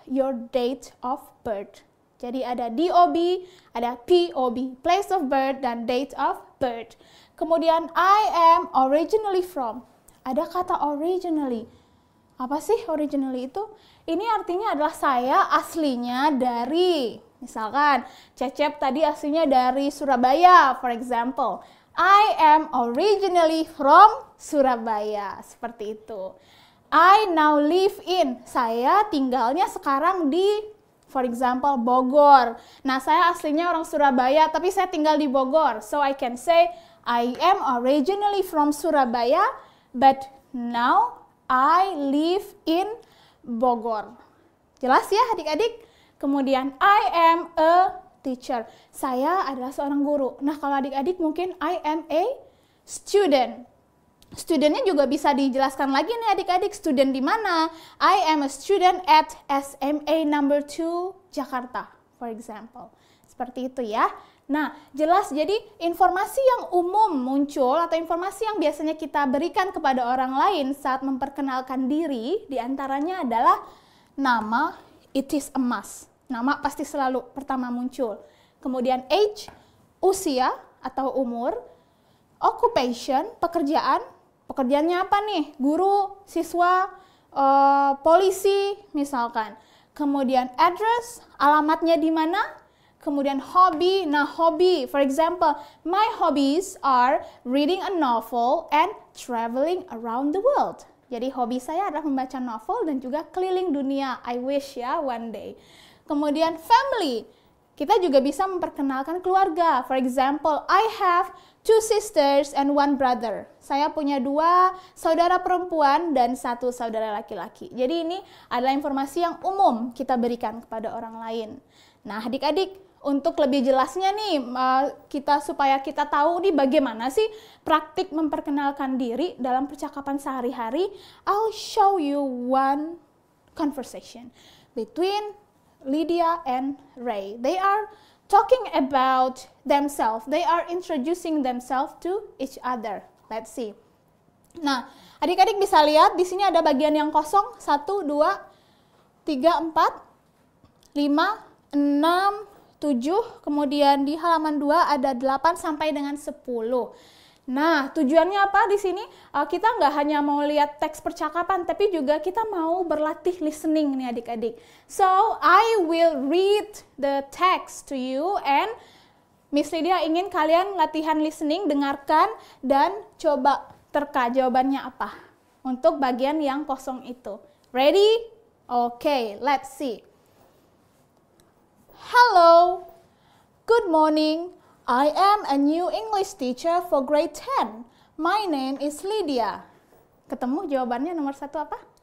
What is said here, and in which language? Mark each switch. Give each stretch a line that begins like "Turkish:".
English: Your date of birth.
Indonesian: Jadi ada DOB, ada POB,
English: place of birth dan date of birth.
Indonesian: Kemudian
English: I am originally from.
Indonesian: Ada kata
English: originally.
Indonesian: Apa sih originally itu? Ini artinya adalah saya aslinya dari, misalkan Cecep tadi aslinya dari Surabaya,
English: for example. I am originally from Surabaya.
Indonesian: Seperti itu.
English: I now live in.
Indonesian: Saya tinggalnya sekarang di,
English: for example,
Indonesian: Bogor. Nah, saya aslinya orang Surabaya, tapi saya tinggal di Bogor.
English: So, I can say, I am originally from Surabaya, but now I live in Bogor.
Indonesian: Jelas ya adik-adik? Kemudian,
English: I am a teacher.
Indonesian: Saya adalah seorang guru. Nah, kalau adik-adik mungkin
English: I am a student.
Indonesian: Studentnya juga bisa dijelaskan lagi nih adik-adik, student di mana?
English: I am a student at SMA number 2 Jakarta, for example.
Indonesian: Seperti itu ya. Nah, jelas jadi informasi yang umum muncul atau informasi yang biasanya kita berikan kepada orang lain saat memperkenalkan diri, diantaranya adalah nama,
English: it is a must.
Indonesian: Nama pasti selalu pertama muncul. Kemudian age, usia atau umur, occupation, pekerjaan. Pekerjaannya apa nih? Guru, siswa, polisi misalkan. Kemudian address, alamatnya di mana? Kemudian hobi. Nah, hobi,
English: for example, my hobbies are reading a novel and traveling around the world.
Indonesian: Jadi hobi saya adalah membaca novel dan juga keliling dunia.
English: I wish ya one day.
Indonesian: Kemudian family. Kita juga bisa memperkenalkan keluarga.
English: For example, I have 2 sisters and 1 brother.
Indonesian: Saya punya 2 saudara perempuan dan 1 saudara laki-laki. Jadi ini adalah informasi yang umum kita berikan kepada orang lain. Nah, adik-adik, untuk lebih jelasnya nih, supaya kita tahu nih bagaimana sih praktik memperkenalkan diri dalam percakapan sehari-hari,
English: I'll show you one conversation between Lydia and Ray. They are talking about themselves. They are introducing themselves to each other. Let's see.
Indonesian: Nah, adik-adik bisa lihat di sini ada bagian yang kosong. 1, 2, 3, 4, 5, 6, 7. Kemudian di halaman 2 ada 8 sampai dengan 10. Nah, tujuannya apa di sini? Kita nggak hanya mau lihat teks percakapan, tapi juga kita mau berlatih listening nih adik-adik.
English: So, I will read the text to you and
Indonesian: Miss Lydia ingin kalian latihan listening, dengarkan, dan coba terka jawabannya apa untuk bagian yang kosong itu.
English: Ready? Okay, let's see. Hello, good morning. I am a new English teacher for grade 10. My name is Lydia.
Indonesian: Ketemu jawabannya nomor 1 apa?